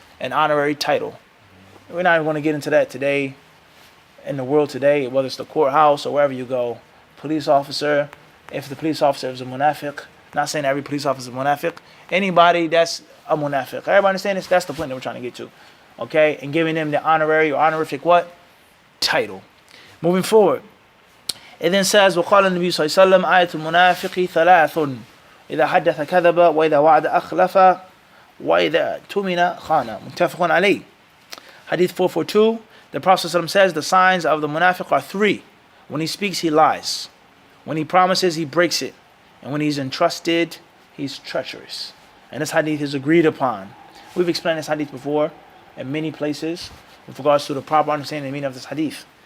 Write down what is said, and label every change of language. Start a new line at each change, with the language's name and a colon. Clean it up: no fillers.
English: An honorary title. We're not even going to get into that today, in the world today, whether it's the courthouse or wherever you go. Police officer, if the police officer is a munafiq, not saying every police officer is a munafiq, anybody that's a munafiq. Everybody understand this? That's the point that we're trying to get to. Okay? And giving them the honorary or honorific what? Title. Moving forward.
Arabic: It then says, وقال النبي صلى الله عليه وسلم آية المنافق ثلاث إذا حدث كذب وإذا وعد أخلف وإذا تمن خان. متفق عليه.
English: Hadith 442, the Prophet ﷺ says the signs of the munafiq are three. When he speaks, he lies. When he promises, he breaks it. And when he's entrusted, he's treacherous. And this hadith is agreed upon. We've explained this hadith before in many places with regards to the proper understanding and meaning of this hadith.